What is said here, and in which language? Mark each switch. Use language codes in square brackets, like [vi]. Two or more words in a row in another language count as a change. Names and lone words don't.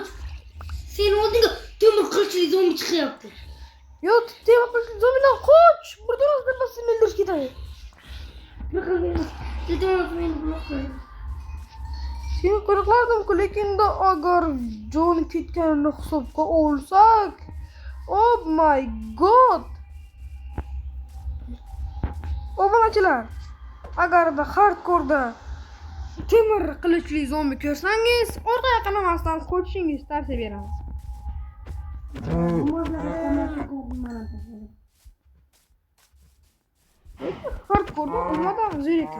[uz] Sen oldinga temir qilichli zombi chiqyapti. Yo, temir qilichli zombidan qoch. Bir dona zarbasi o'ldirib ketadi. Seni qo'riqlardim-ku, lekin agar jon ketganini hisobga olsak, [en] oh my god. [uz] Obunachilar, agarda hardkorda temir qilichli zombi ko'rsangiz, orqaga qaramasdan qochishingiz tavsiya beramiz. Hardkorda olmadan zo'r ekan.